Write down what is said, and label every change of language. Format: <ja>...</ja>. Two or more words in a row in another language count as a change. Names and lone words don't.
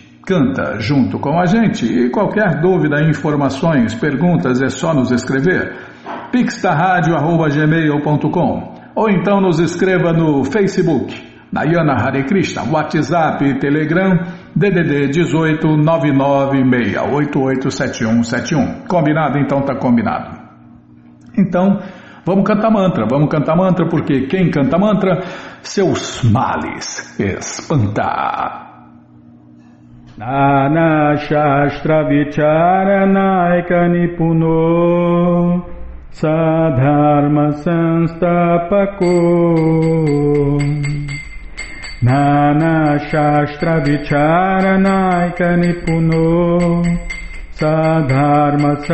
<pt>Canta junto com a gente e qualquer dúvida, informações, perguntas é só nos escrever pixtaradio@gmail.com ou então nos escreva no Facebook,</pt> <sa>Nayana Hare Krishna,</sa> <pt>WhatsApp e Telegram, DDD 18 996887171. Combinado? Então tá combinado. Então, vamos cantar mantra porque quem canta mantra, seus males espanta.</pt> <sa>Nana Shastra Vicharanaika Nipuno Sadharma Sanstapako Nana Shastra Vicharanaika Nipuno Sadharma</sa>